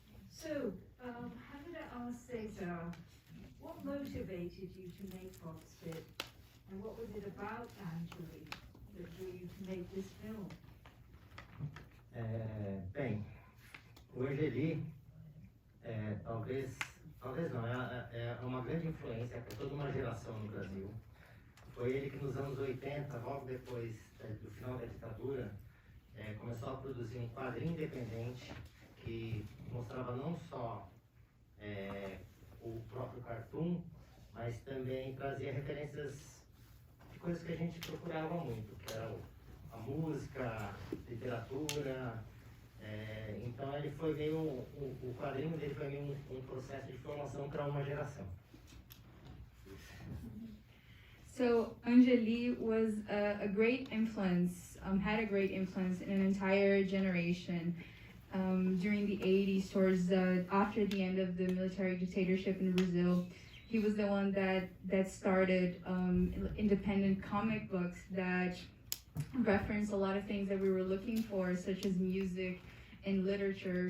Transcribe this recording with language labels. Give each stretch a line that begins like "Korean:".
English: So, I'm going to ask Cesar, what motivated you to make Cuspe, and what was it about Angeli that drew you to make this film?
Portuguese: Bem, o Angeli, talvez não, é uma grande influência para toda uma geração no Brasil. Foi ele que nos anos 80, logo depois do final da ditadura, começou a produzir um quadrinho independente que mostrava não só o próprio cartoon, mas também trazia referências de coisas que a gente procurava muito, que era a música, literatura. Então ele foi meio o quadrinho dele foi meio um processo de formação para uma geração.
English: So Angeli was a great influence, had a great influence in an entire generation during the 80s, towards after the end of the military dictatorship in Brazil. He was the one that started independent comic books that reference a lot of things that we were looking for, such as music and literature.